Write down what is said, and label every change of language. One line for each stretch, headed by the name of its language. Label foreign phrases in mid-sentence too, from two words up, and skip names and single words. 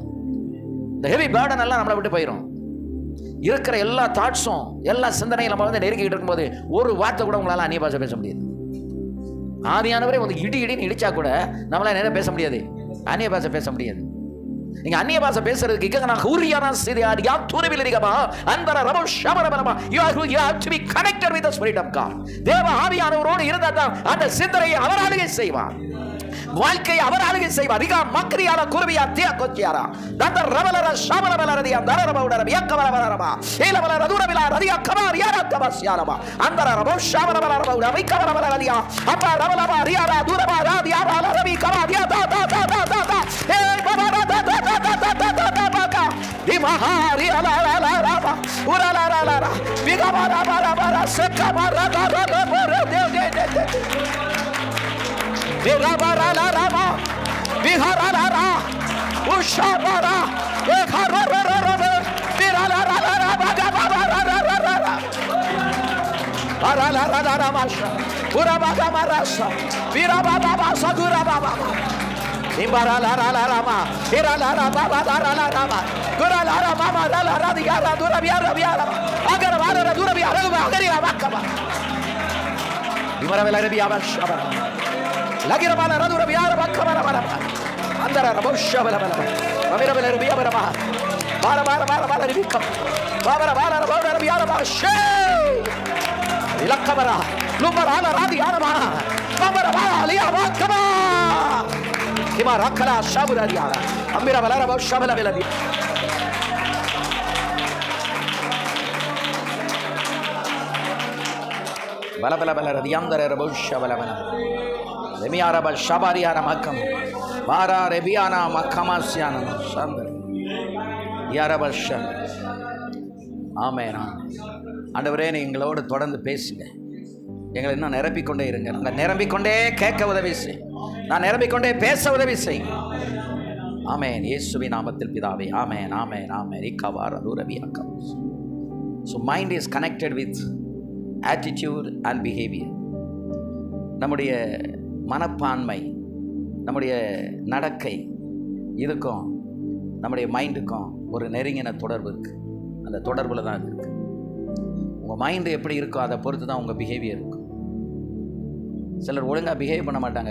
Tamil: இந்த
English: heavy burden
Tamil: எல்லாம் நம்மளை விட்டு போயிடும். இருக்கிற எல்லா தாட்ஸும் எல்லா சிந்தனையும் நம்ம வந்து நெருங்கிட்டு இருக்கும்போது ஒரு வார்த்தை கூட உங்களால் அந்நிய பாஷை பேச முடியாது. ஆவியானவரே வந்து இடின்னு இடிச்சா கூட நம்மளால நிறைய பேச முடியாது, அந்நிய பாஷை பேச முடியாது. நீங்க அந்நிய பாஷை பேசுறதுக்கு நான் ஹூரியானா சிரியார் யா துருவிலிரிகமா அன்பர ரபோ ஷமரபரமா
English: you have to be connected with the spirit of God.
Tamil: தேவ ஆவியானவரோடு இருந்தா தான் அந்த சிந்தனையை அவர் ஆளுகை செய்வார், வாழ்க்கையை அவர் ஆளுகை செய்வார். ரிகா மக்ரியால குருவியா தியா கொச்சியாரா தந்த ரபலர ஷமரபலரதியா தரரபவுடர வியக்கவரபலரமா ஏலவல ரதுரபிலா ரதியா கமாரியாரா தபஸ்யாரமா அந்தர ரபோ ஷமரபலரபவுட விக்கவரபலரதியா அப்பா ரபலபா ரியாரா துரபா ராதியா ரபி கமாரியா தா தா தா தா தா ஏ பபா Imahari ala ala ala ala ura la la la vigabara bara bara sekabara la la la bara de vigabara la la la vigara la la ushabara vigara la la la vigara la la la bagabara la la la la bara la la la masha ura bagamara sa viraba baba sagura baba Imbara la la la la ma, ira la la ba ba la la la ma, gura la la ma la la la diya la dura biya la, agar ma la dura biya la ba agari la bakka ba. Imbara la la biya ba shaba, lagi la la dura biya la bakka ba ba, andara la bosh shaba la ba, amira la biya ba ba, bara bara bara bara la bikka, bara bara la bara biya la ba she, ilakka bara, lumbara la la diya la ba, bara bara liya bakka ba. Kima rakala shabura diara amira balara ba shabala beladi bala bala bala radiyandare rabo shabala bala lemiara ba shabariana makam bara rebiana makamasyana sandre யாரபஷா. ஆமென். ஆண்டவரே, நீ எங்களோடு தொடர்ந்து பேசுங்க. எங்களை இன்னும் நிரப்பிக்கொண்டே இருங்க. நாங்கள் நிரம்பிக்கொண்டே கேட்க உதவி செய். நான் நிரம்பிக்கொண்டே பேச உதவி செய். ஆமென். இயேசுவின் நாமத்தில் பிதாவே. ஆமென், ஆமென், ஆமென். இக்கவார தூரவியாக்கா.
English: So mind is connected with attitude and behavior.
Tamil: நம்முடைய மனப்பான்மை, நம்முடைய நடக்கை, இதுக்கும் நம்முடைய மைண்டுக்கும் ஒரு நெருங்கின தொடர்பு இருக்குது. அந்த தொடர்பில் தான் இது இருக்குது. உங்கள் மைண்டு எப்படி இருக்கோ அதை பொறுத்து தான் உங்கள் பிஹேவியர் இருக்கும். சிலர் ஒழுங்காக பிஹேவ் பண்ண மாட்டாங்க.